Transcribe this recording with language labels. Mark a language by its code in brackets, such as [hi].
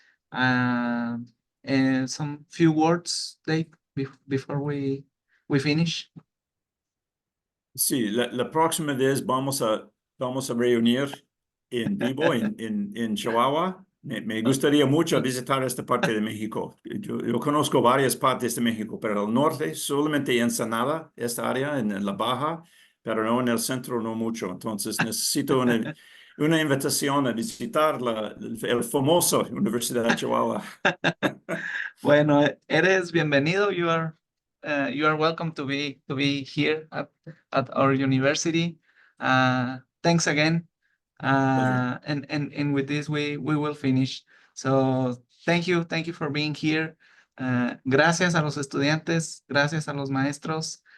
[en] And some few words, Dave, before we finish. [es] Sí, la próxima vez vamos a reunir en vivo en Chihuahua. Me gustaría mucho visitar esta parte de México. Yo conozco varias partes de México, pero el norte, solamente Ensenada, esta área, en la baja, pero no en el centro, no mucho. Entonces necesito una invitación a visitar el famoso Universidad de Chihuahua. Bueno, eres bienvenido. [en] You are welcome to be here at our university. Thanks again. Pleasure. And with this we will finish. So thank you for being here. [es] Gracias a los estudiantes, gracias a los maestros.